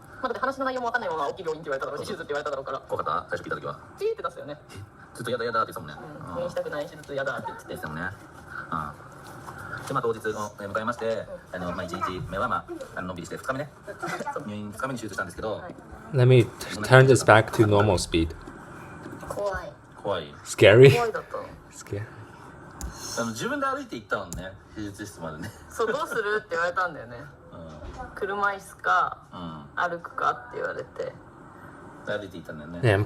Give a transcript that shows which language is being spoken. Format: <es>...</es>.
<ja>だって話の内容もわかんないまま大きい病院って言われただろうし、手術って言われただろうから。怖かった最初聞いた時は。チーって出すよね。ずっとやだやだって言ってたもんね。入院したくない手術やだって言ってたもんね。で当日を迎えまして、1日目はのんびりして2日目ね、入院2日目に手術したんですけど。</ja> <en>Let me turn this back to normal speed.</en> <ja>怖い。</ja> <en>Scary?</en> <ja>怖いだった。</ja> <en>Scary.</en> <ja>自分で歩いて行ったもんね、手術室までね。そうどうするって言われたんだよね。車椅子か歩くかって言われて歩いて行ったんだよね。</ja>